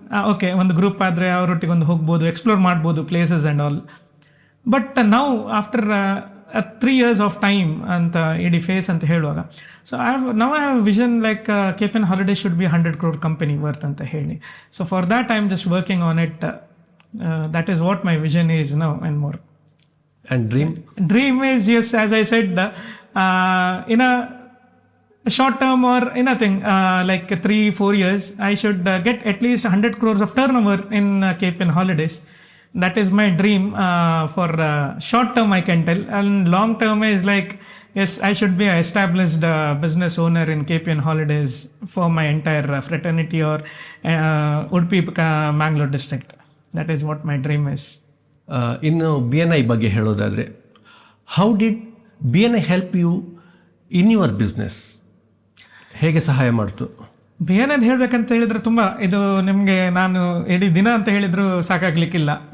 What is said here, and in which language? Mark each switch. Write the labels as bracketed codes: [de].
[kn] Okay, ಒಂದು group ಆದರೆ ಅವರೊಟ್ಟಿಗೆ ಒಂದು ಹೋಗ್ಬೋದು, ಎಕ್ಸ್ಪ್ಲೋರ್ ಮಾಡ್ಬೋದು ಪ್ಲೇಸಸ್ ಆ್ಯಂಡ್ ಆಲ್. [en] but [kn] ನಾವು [en] after 3 years of time [kn] ಅಂತ ಇಡೀ ಫೇಸ್ ಅಂತ ಹೇಳುವಾಗ, [en] so I have vision like KPN Holidays should be 100 crore company worth [kn] ಅಂತ ಹೇಳಿ. [en] So for that I am just working on it. That is what my vision is now and more. And dream? Dream is, yes, as I said, in a short term or anything, like 3-4 years, I should get at least 100 crores of turnover in KPN Holidays. That is my dream for short term, I can tell. And long term is like, yes, I should be an established business owner in KPN Holidays for my entire fraternity or Udupi Mangalore district. That is what my dream is. [kn] ಇನ್ನು BNI ಬಗ್ಗೆ ಹೇಳೋದಾದರೆ, [en] How did BNI help you in your business? [kn] ಹೇಗೆ ಸಹಾಯ ಮಾಡ್ತು? BNI ಹೇಳಬೇಕಂತ ಹೇಳಿದರೆ ತುಂಬ ಇದು ನಿಮಗೆ ನಾನು ಇಡೀ ದಿನ ಅಂತ ಹೇಳಿದರೂ ಸಾಕಾಗಲಿಕ್ಕಿಲ್ಲ.